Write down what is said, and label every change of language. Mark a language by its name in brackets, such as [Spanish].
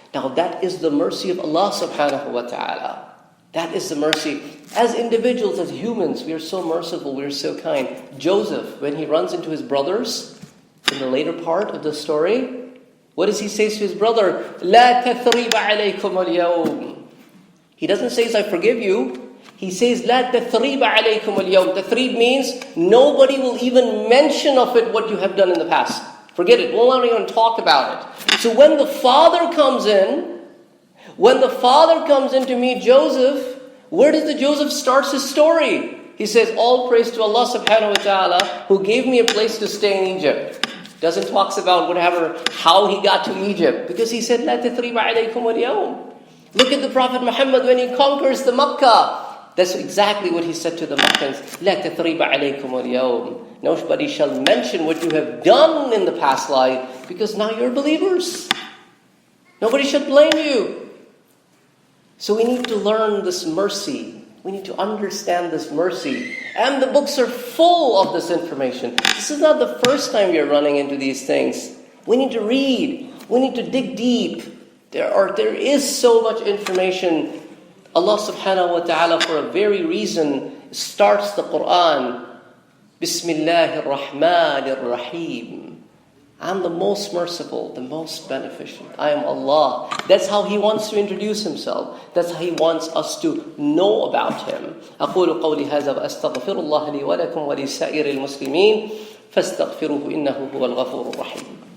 [English] Now that is the mercy of Allah subhanahu wa ta'ala. That is the mercy. As individuals, as humans, we are so merciful, we are so kind. Joseph, when he runs into his brothers, in the later part of the story, what does he say to his brother? [Arabic] لَا تَثْرِيبَ عَلَيْكُمُ الْيَوْمِ. [English] He doesn't say, I forgive you. He says, لَا تَثْرِيبَ عَلَيْكُمُ الْيَوْمِ. Tathrib means nobody will even mention of it what you have done in the past. Forget it. We'll not even talk about it. So when the father comes in, to meet Joseph, where does the Joseph starts his story? He says, all praise to Allah subhanahu wa ta'ala who gave me a place to stay in Egypt. Doesn't talk about whatever, how he got to Egypt. Because he said, [Arabic] لَا تَثْرِيبَ عَلَيْكُمُ الْيَوْمِ. [English] Look at the Prophet Muhammad when he conquers the Makkah. That's exactly what he said to the Makkans. [Arabic] لَا تَثْرِيبَ عَلَيْكُمُ الْيَوْمِ. [English] Nobody shall mention what you have done in the past life, because now you're believers. Nobody should blame you. So we need to learn this mercy. We need to understand this mercy. And the books are full of this information. This is not the first time we are running into these things. We need to read. We need to dig deep. There is so much information. Allah subhanahu wa ta'ala, for a very reason, starts the Quran, [Arabic] Bismillahir Rahmanir Rahim. [English] I'm the most merciful, the most beneficent. I am Allah. That's how He wants to introduce Himself. That's how He wants us to know about Him. [Arabic] أقول قولي هذا وأستغفر الله لي ولكم ولسائر المسلمين فاستغفروه إنه هو الغفور الرحيم.